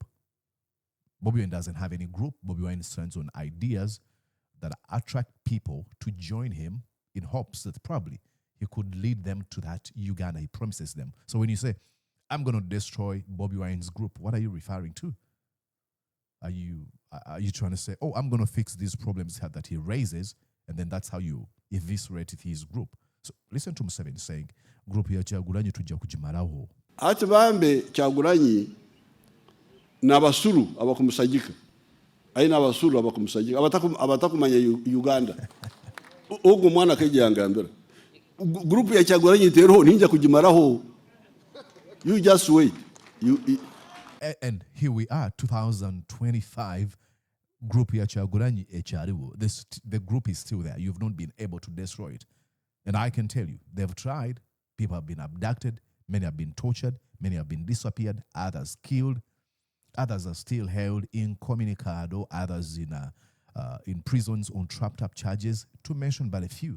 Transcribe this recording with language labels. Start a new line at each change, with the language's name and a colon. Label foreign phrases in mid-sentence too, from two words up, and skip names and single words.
English: Bobby Wine doesn't have any group. Bobby Wine stands on ideas that attract people to join him in hopes that probably he could lead them to that Uganda he promises them. So when you say, I'm going to destroy Bobby Wine's group, what are you referring to? Are you trying to say, oh, I'm going to fix these problems that he raises, and then that's how you eviscerate his group? So listen to Museveni saying,
Nyankole: group ya Chaguranyi tujja kujimaraho. Ati bambe Chaguranyi n'abasuru abakumusagika. Aina abasuru abakumusagika. Abatakumanya Uganda. Ogo mwana kejanga mbere. Group ya Chaguranyi teroho ninja kujimaraho.
English: You just wait. And here we are, 2025,
Nyankole: group ya Chaguranyi echariwo.
English: The group is still there. You've not been able to destroy it. And I can tell you, they've tried. People have been abducted. Many have been tortured. Many have been disappeared. Others killed. Others are still held incommunicado. Others in prisons on trapped-up charges, to mention but a few.